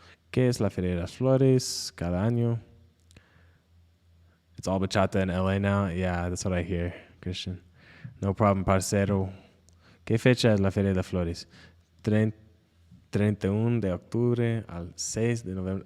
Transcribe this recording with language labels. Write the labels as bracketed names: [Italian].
[Spanish] ¿Qué es la Feria de las Flores cada año? [English] It's all bachata in LA now? Yeah, that's what I hear, Christian. No problem, parcero. [Spanish] ¿Qué fecha es la Feria de Flores? 31 de octubre al 6 de noviembre.